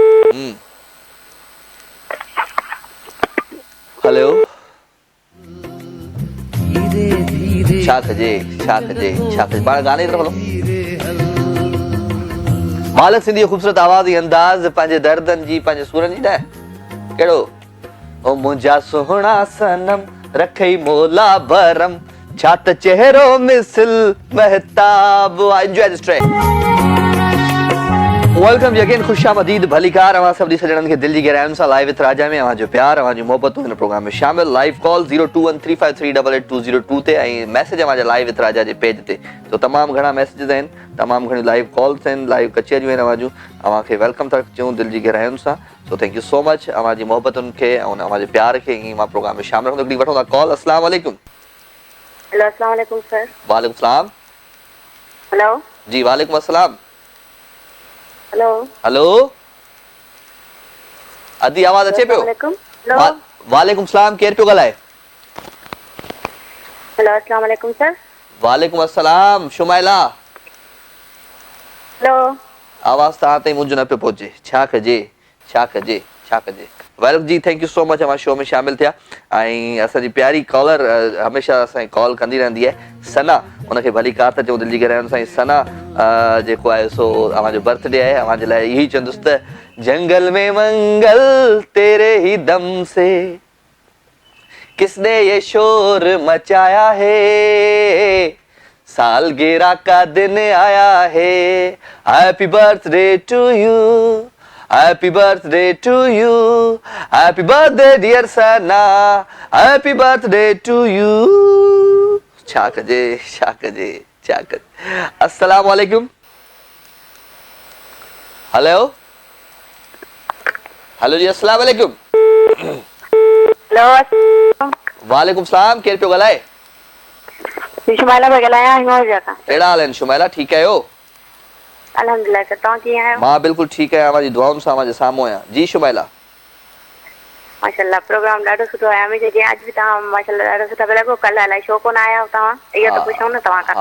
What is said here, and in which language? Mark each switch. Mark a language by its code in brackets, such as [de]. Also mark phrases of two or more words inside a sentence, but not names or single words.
[sd] हेलो, छा कजे छा कजे छा कजे, पाण गाने तरफ़ हलो। मालिक सिंधी ख़ूबसूरत आवाज़ ऐं अंदाज़ पंहिंजे दर्दनि जी, पंहिंजे सूरनि जी न। कहिड़ो? ओ मुंहिंजा सुहिणा सनम रखई मोला भरम, छा त चेहरो मिसल महताब। [en] Enjoy this track. Welcome again, खुशामदीद, [sd] भली कार। अवां सभी सजणनि खे दिलि जी गहराइयुनि सां लाइव विथ राजा में अवां जो प्यार, अवां जी मोहबतूं हिन प्रोग्राम में शामिल। लाइव कॉल 02135388202 ते ऐं मैसेज अवां जा लाइव विथ राजा जे पेज ते। तो तमामु घणा मैसेजेस आहिनि, तमामु घणी लाइव कॉल्स आहिनि, लाइव कचहरियूं आहिनि अवां जूं। अवां खे वेलकम था चऊं दिलि जी गहराइयुनि सां। सो [en] thank you so much [sd] अवां जी मोहबतुनि खे ऐं अवां जे प्यार खे। ईअं मां प्रोग्राम में शामिल हूंदो। हिकिड़ी वठूं था कॉल। [ar] السلام عليكم. हेलो السلام عليكم सर। وعليكم سلام. [en] हेलो [ar] जी وعليكم السلام. [en] हेलो [sd] हेलो अदी आवाज़ अचे पियो? [ar] وعليكم سلام, [sd] केरु पियो ॻाल्हाए? [ar] हेलो السلام عليكم सर। وعليكم السلام, शुमाइला। [en] हेलो [sd] आवाज़ तव्हां ताईं मुंहिंजो न पियो पहुचे, छा कजे छा कजे छा कजे। [en] वेलकम जी, thank you so much [sd] अवां शो में शामिल थिया। ऐं असांजी प्यारी कॉलर हमेशह असांखे कॉल कंदी रहंदी आहे, सना। उनखे भली कार था चऊं दिलि जी गहराइयुनि सां। सना जेको आहे सो अवांजो बर्थडे आहे। अवांजे लाइ इहो ई चवंदुसि त [hi] जंगल में मंगल तेरे ही दम से किसने ये शोर मचाया है, सालगिरह का दिन आया है, [en] Happy birthday to you, happy birthday to you, happy birthday dear Sana, happy birthday to you. [sd] छा कजे छा कजे छा कर। [ar] السلام عليكم. हेलो हेलो जी, السلام عليكم. [en] हेलो, [ar] وعليكم سلام, [sd] केर पियो ॻाल्हाए? शुमाइला पे ॻाल्हायां हिंगोर जा खां। कहिड़ा हाल आहिनि शुमाइला, ठीकु आहियो? अल्हम्दुलिल्लाह सर, तव्हां कीअं आहियो? मां बिल्कुलु ठीकु आहियां, तव्हांजी दुआउनि सां मुंहिंजे साम्हूं आहियां। जी शुमाइला। माशाल्लाह प्रोग्राम ॾाढो सुठो आहे। हमेशह जीअं अॼु बि तव्हां माशाल्लाह ॾाढो सुठा पिया लॻो। कल्ह अलाए छो कोन आया तव्हां, इहो त पुछूं न तव्हां खां।